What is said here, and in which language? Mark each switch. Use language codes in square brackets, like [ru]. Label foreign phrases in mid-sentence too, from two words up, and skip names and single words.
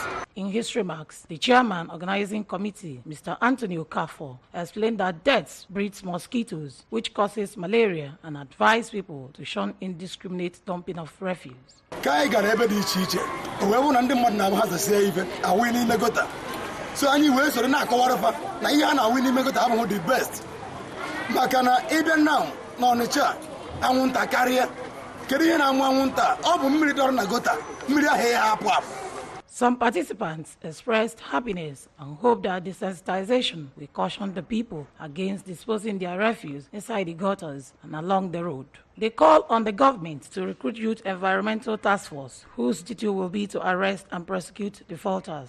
[en] In his remarks, the chairman organizing committee, Mr. Anthony Okafor, explained that death breeds mosquitoes, which causes malaria, and advised people to shun indiscriminate dumping of refuse. So anyway, [ig] so na akọwarafa na ihe a na-awụ n'ime gota abụghị [en] the best [ig] maka na ebe now na Onitsha anwụnta karịa kedu ihe na-amụ anwụnta ọ bụ mmiri dọrọ na gota mmiri ahụ ya hapụ apụ. [en] Some participants expressed happiness and hope that the sensitization will caution the people against disposing their refuse inside the gutters and along the road. They call on the government to recruit youth environmental task force, whose duty will be to arrest and prosecute defaulters.